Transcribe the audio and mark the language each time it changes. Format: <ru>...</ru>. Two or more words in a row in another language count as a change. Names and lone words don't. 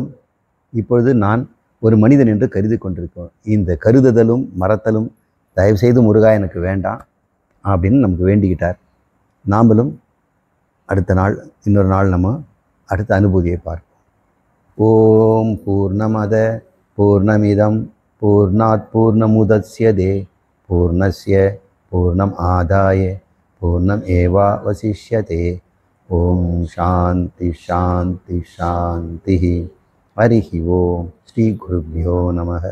<ta>இப்பொழுது நான் ஒரு மனிதன் என்று கருதி கொண்டிருக்கோம். இந்த கருதுதலும் மறத்தலும் தயவுசெய்து முருகா எனக்கு வேண்டாம் அப்படின்னு நமக்கு வேண்டிக்கிட்டார். நாமளும் அடுத்த நாள், இன்னொரு நாள் நம்ம அடுத்த அனுபூதியை பார்ப்போம்.</ta> <sa>ओम् पूर्णमदः पूर्णमिदं पूर्णात् पूर्णमुदच्यते पूर्णस्य पूर्णम् आदाय पूर्णम् एवावशिष्यते. ओम् शान्तिः शान्तिः शान्तिः. हरिः ओम्. श्री गुरुभ्यो नमः.</sa>